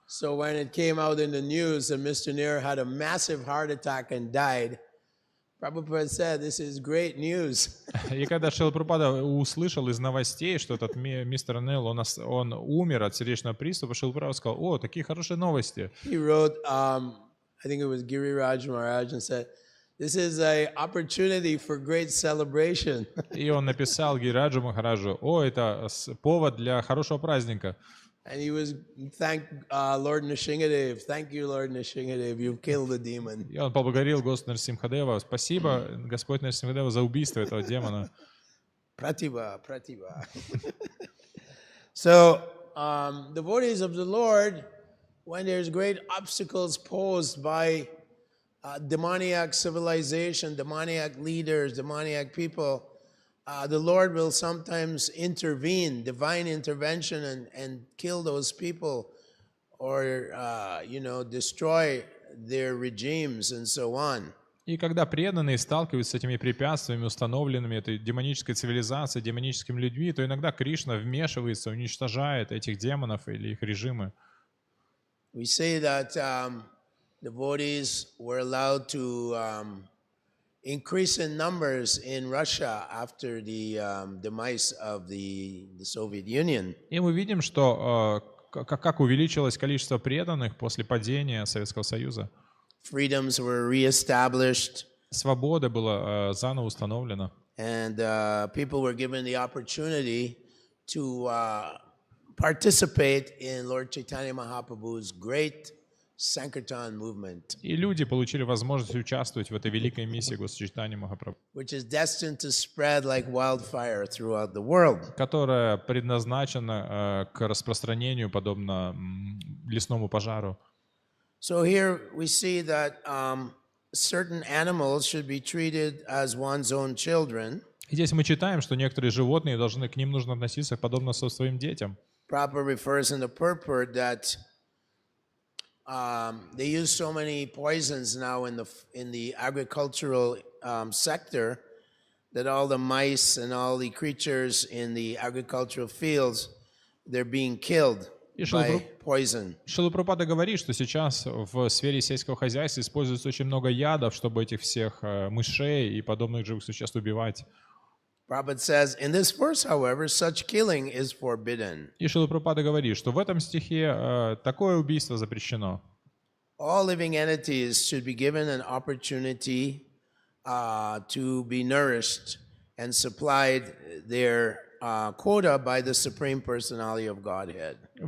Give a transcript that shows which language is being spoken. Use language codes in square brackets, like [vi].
[en] So when it came out in the news that Mr. Nair had a massive heart attack and died, Prabhupada said, this is great news. [ru] И когда Шрила Прабхупада услышал из новостей, что этот мистер Нил, он умер от сердечного приступа, Шрила Прабхупада сказал: о, такие хорошие новости. [en] He wrote, I think it was Giriraj Maharaj, and said, this is an opportunity for great celebration. [ru] И он написал Гираджу Махараджу: о, это повод для хорошего праздника. [en] And he was thank Lord Nrsimhadev. Thank you, Lord Nrsimhadev. You've killed the demon. [ru] И он поблагодарил Господа Нрсимхадева: спасибо, Господь Нрсимхадева, за убийство этого демона. Pratibha. [en] So, devotees of the Lord, when there's great obstacles posed by demoniac civilization, demoniac leaders, demoniac people, the Lord will sometimes intervene, divine intervention, and kill those people, or destroy their regimes and so on. [ru] И когда преданные сталкиваются с этими препятствиями, установленными этой демонической цивилизацией, демоническими людьми, то иногда Кришна вмешивается, уничтожает этих демонов или их режимы. [en] We say that devotees were allowed to increase in numbers in Russia after the demise of the Soviet Union. [ru] И мы видим, что как увеличилось количество преданных после падения Советского Союза. [en] Freedoms were reestablished. [ru] Свобода была заново установлена. [en] And people were given the opportunity to participate in Lord Chaitanya Mahaprabhu's great Sankirtan movement, [ru] И люди получили возможность участвовать в этой великой миссии Госчайтаньи Махапрабху, [en] which is destined to spread like wildfire throughout the world. [ru] которая предназначена к распространению, подобно лесному пожару. [en] So here we see that certain animals should be treated as one's own children. [ru] И здесь мы читаем, что некоторые животные к ним нужно относиться подобно со своим детям. [en] Prabhupada refers in the purport that they use so many poisons now in the agricultural sector that all the mice and all the creatures in the agricultural fields, they're being killed [ru] И [en] by poison. [ru] Шрила Прабхупада говорит, что сейчас в сфере сельского хозяйства используется очень много ядов, чтобы этих всех мышей и подобных живых существ убивать. [en] Prabhupada says, in this verse, however, such killing is forbidden. [ru] И Шрила Прабхупада говорит, что в этом стихе такое убийство запрещено. [en] All living entities should be given an opportunity to be nourished and supplied their quota by the Supreme Personality of Godhead.